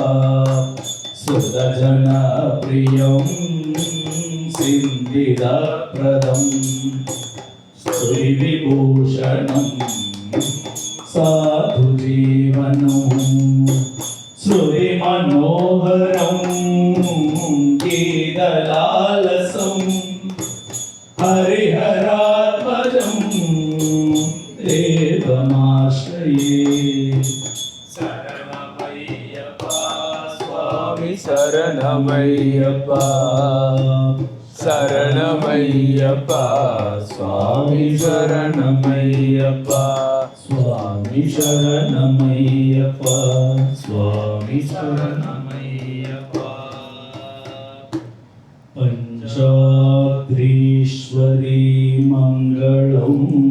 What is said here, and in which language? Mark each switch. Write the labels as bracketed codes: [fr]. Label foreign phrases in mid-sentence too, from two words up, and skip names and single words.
[sa] सुरजनप्रियं सिन्दिदप्रदं श्रीविभूषणं साधुजीवनं श्रुतिमनोहरं गीतलालसं हरिहरात्मजं देवमाश्रये [ta] சுவாமி சரணமையப்பா சரணமையப்பா சுவாமி சரணமையப்பா சுவாமி சரணமையப்பா சுவாமி சரணமையப்பா பஞ்சாத்ரீஸ்வரி மங்களம்